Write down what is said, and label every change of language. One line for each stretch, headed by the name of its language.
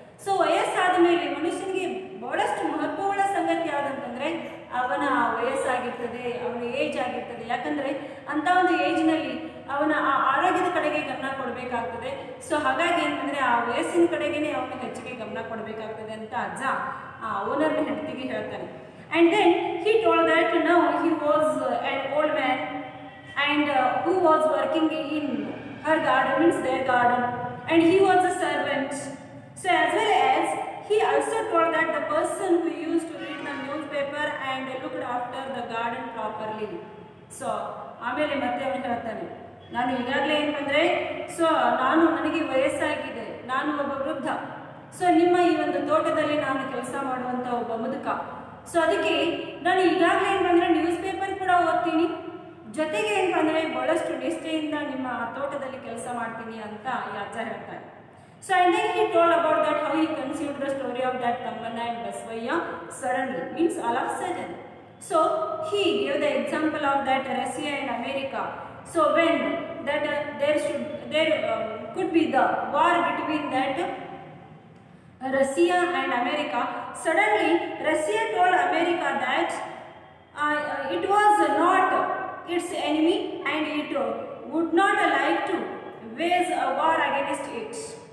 Kannada: So ವಯಸ್ಸಾದ ಮೇಲೆ ಮನುಷ್ಯನಿಗೆ ಬಹಳಷ್ಟು ಮಹತ್ವವುಳ್ಳ ಸಂಗತಿ ಯಾವುದಂತಂದ್ರೆ ಅವನ ವಯಸ್ಸಾಗಿರ್ತದೆ, ಅವನ ಏಜ್ ಆಗಿರ್ತದೆ. ಯಾಕಂದ್ರೆ ಅಂತ ಒಂದು ಏಜ್ನಲ್ಲಿ ಅವನ ಆ ಆರೋಗ್ಯದ ಕಡೆಗೆ ಗಮನ ಕೊಡಬೇಕಾಗ್ತದೆ. ಸೊ ಹಾಗಾಗಿ ಏನಂದ್ರೆ ಆ ವಯಸ್ಸಿನ ಕಡೆಗೇನೆ ಅವನು ಹೆಚ್ಚಿಗೆ ಗಮನ ಕೊಡಬೇಕಾಗ್ತದೆ ಅಂತ ಅಜ್ಜ ಆ ಓನರ್ ಹೆಂಡತಿಗೆ ಹೇಳ್ತಾನೆ.
English: And then he told that now he was an old man and who was working in her garden, means their garden, and he was a servant. So as well as he also told that the person who used to read the newspaper and looked after the garden properly.
Kannada: So ಆಮೇಲೆ ಮತ್ತೆ ಅವನು ಹೇಳ್ತಾನೆ, ನಾನು ಈಗಾಗಲೇ ಏನಂದ್ರೆ so ನನಗೆ ವಯಸ್ಸಾಗಿದೆ, ನಾನು ಒಬ್ಬ ವೃದ್ಧ. ಸೊ ನಿಮ್ಮ ಈ ಒಂದು ತೋಟದಲ್ಲಿ ನಾನು ಕೆಲಸ ಮಾಡುವಂತ ಒಬ್ಬ ಮುದುಕ. ಸೊ ಅದಕ್ಕೆ ನಾನು ಈಗಾಗಲೇ ಏನಂದ್ರೆ ನ್ಯೂಸ್ ಪೇಪರ್ ಕೂಡ ಓದ್ತೀನಿ, ಜೊತೆಗೆ ಏನಂದ್ರೆ ಬಹಳಷ್ಟು ನಿಷ್ಠೆಯಿಂದ ನಿಮ್ಮ ತೋಟದಲ್ಲಿ ಕೆಲಸ ಮಾಡ್ತೀನಿ ಅಂತ ಈ ಅಜ್ಜ ಹೇಳ್ತಾರೆ.
English: So and then he told about that how he conceived the story of that Tammanna and Basavaya suddenly, means all of a sudden. So he gave the example of that Russia and America. So when that there could be the war between that Russia and America, suddenly Russia told America that it was not its enemy and it would not like to wage a war against it.